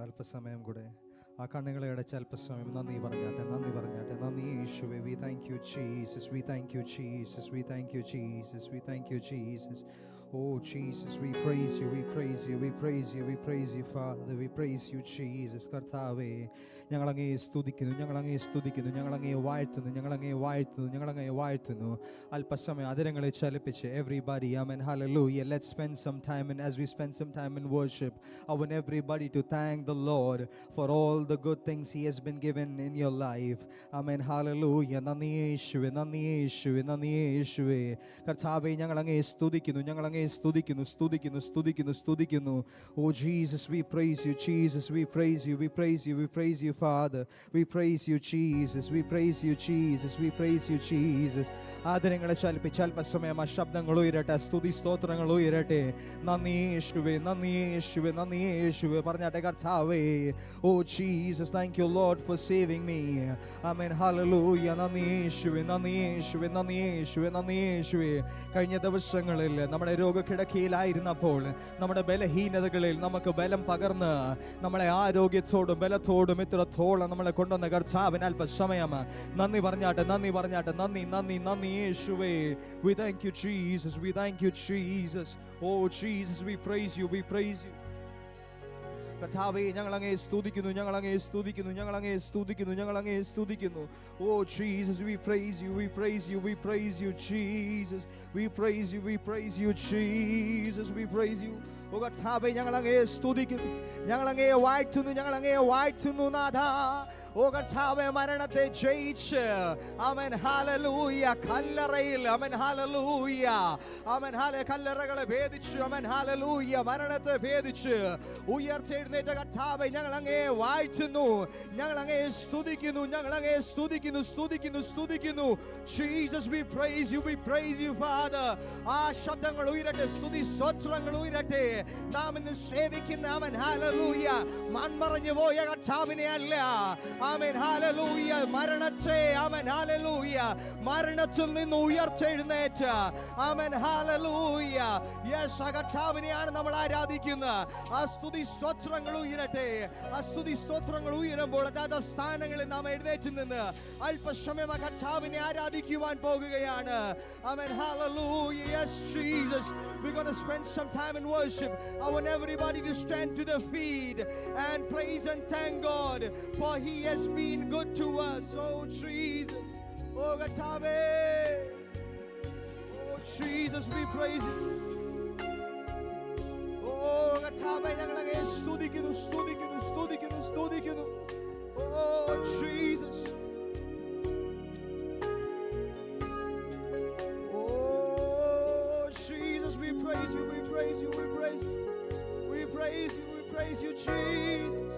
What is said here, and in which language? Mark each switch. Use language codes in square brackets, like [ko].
[ml] അല്പസമയം കൂടെ ആ കണ്ണുകളെ അടച്ച് അല്പസമയം നന്ദി പറഞ്ഞാട്ടെ, നന്ദി പറഞ്ഞാട്ടെ. നന്ദി യേശുവേ. [en] We thank you Jesus, we thank you Jesus, we thank you Jesus, we thank you Jesus. Oh Jesus, we praise you, we praise you, we praise you, we praise you Father, we praise you Jesus. [ml] കർത്താവേ, ഞങ്ങളങ്ങേ സ്തുതിക്കുന്നു, ഞങ്ങളങ്ങേ സ്തുതിക്കുന്നു, ഞങ്ങളങ്ങേ വാഴ്ത്തുന്നു, ഞങ്ങളങ്ങേ വാഴ്ത്തുന്നു, ഞങ്ങളങ്ങേ വാഴ്ത്തുന്നു. അല്പസമയം അതിരങ്ങളെ ചലിപ്പിച്ച് everybody, amen, hallelujah. [en] Let's spend some time, and as we spend some time in worship, I want everybody to thank the Lord for all the good things He has been given in your life. [ml] Amen, hallelujah. നന്ദി യേശുവേ, നന്ദി യേശുവേ, നന്ദി യേശുവേ. കർത്താവേ, ഞങ്ങളങ്ങേ സ്തുതിക്കുന്നു, ഞങ്ങളങ്ങേ സ്തുതിക്കുന്നു, സ്തുതിക്കുന്നു, സ്തുതിക്കുന്നു, സ്തുതിക്കുന്നു. [en] Oh Jesus, we praise you Jesus, we praise you, we praise you, we praise you Father, we praise you Jesus, we praise you Jesus, we praise you Jesus. [ml] ആദരങ്ങളെ ചലിപ്പിച്ച് അല്പസമയം ആ ശബ്ദങ്ങൾ ഉയരട്ടെ, സ്തുതി സ്തോത്രങ്ങൾ ഉയരട്ടെ. നന്ദി യേശുവേ, നന്ദി യേശുവേ, നന്ദി യേശുവേ. പറഞ്ഞാട്ടെ കർത്താവേ. [en] Oh Jesus, thank you Lord for saving me. Amen, hallelujah. [ml] നന്ദി യേശുവേ, നന്ദി യേശുവേ, നന്ദി യേശുവേ, നന്ദി യേശുവേ. കഴിഞ്ഞ ദിവസങ്ങളിൽ നമ്മുടെ രോഗക്കിടക്കയിലായിരുന്നപ്പോൾ നമ്മുടെ ബലഹീനതകളിൽ നമുക്ക് ബലം പകർന്ന് നമ്മളെ ആരോഗ്യത്തോടും ബലത്തോടും ഇത്രത്തോളം നമ്മളെ കൊണ്ടുവന്ന കർത്താവിന് അല്പസമയം നന്ദി പറഞ്ഞാട്ടെ, നന്ദി പറഞ്ഞാട്ടെ. നന്ദി, നന്ദി, നന്ദി യേശുവേ. [en] We thank you Jesus, we thank you Jesus. Oh Jesus, we praise you, we praise you. [ml] കർത്താവേ, ഞങ്ങളങ്ങേ സ്തുതിക്കുന്നു, ഞങ്ങളങ്ങേ സ്തുതിക്കുന്നു, ഞങ്ങളങ്ങേ സ്തുതിക്കുന്നു, ഞങ്ങളങ്ങേ സ്തുതിക്കുന്നു. [en] Oh Jesus, we praise you, we praise you, we praise you Jesus, we praise you, we praise you Jesus, we praise you. [ml] ഓ കർത്താവേ, ഞങ്ങളങ്ങേ സ്തുതിക്കുന്നു, ഞങ്ങളങ്ങേ വാഴ്ത്തുന്നു, ഞങ്ങളങ്ങേ വാഴ്ത്തുന്നു നാഥാ. ഓ കർത്താവേ, മരണത്തെ ജയിച്ച് ആമേൻ ഹല്ലേലൂയ കല്ലറയിൽ ആമേൻ ഹല്ലേലൂയ ആമേൻ കല്ലറകളെ ഭേദിച്ച് ആമേൻ ഹല്ലേലൂയ മരണത്തെ ഭേദിച്ച് ഉയർത്തെഴുന്നേറ്റ കർത്താവേ, ഞങ്ങളങ്ങേ വാഴ്ത്തുന്നു, ഞങ്ങളങ്ങേ സ്തുതിക്കുന്നു, ഞങ്ങളങ്ങേ സ്തുതിക്കുന്നു, സ്തുതിക്കുന്നു, സ്തുതിക്കുന്നു. [en] Jesus, we praise you, we praise you Father. [ml] ആ ശബ്ദങ്ങൾ ഉയരട്ടെ, സ്തുതി സ്തോത്രങ്ങൾ ഉയരട്ടെ. നാം ഇന്ന് സേവിക്കുന്ന ആമേൻ ഹല്ലേലൂയ മൺമറഞ്ഞു പോയ കർത്താവിനെ അല്ല, ആമേൻ ഹല്ലേലൂയ മരണത്തെ ആമേൻ ഹല്ലേലൂയ മരണത്തിൽ നിന്ന് ഉയർത്തെഴുന്നേറ്റ ആമേൻ ഹല്ലേലൂയ യെസ് ആ കർത്താവിനെയാണ് നമ്മൾ ആരാധിക്കുന്നത്. ആ സ്തുതി സ്തോത്രങ്ങൾ ഉയരട്ടെ. ആ സ്തുതി സ്തോത്രങ്ങൾ ഉയരുമ്പോൾ അതാത് സ്ഥാനങ്ങളിൽ നാം എഴുന്നേറ്റ് നിന്ന് അല്പസമയം ആ കർത്താവിനെ ആരാധിക്കുവാൻ പോകുകയാണ്. Amen hallelujah. [en] Yes Jesus, we're going to spend some time in worship. I want everybody to stand to their feet and praise and thank God for He has been good to us. Oh Jesus, oh Gatave, oh Jesus, we praise you. [ml] Oh Gatave, ഞങ്ങളങ്ങേ സ്തുതിക്കുന്നു, സ്തുതിക്കുന്നു, സ്തുതിക്കുന്നു, സ്തുതിക്കുന്നു. [en] Oh Jesus, oh Jesus, we praise you, we praise you, we praise you, we praise you, we praise you Jesus.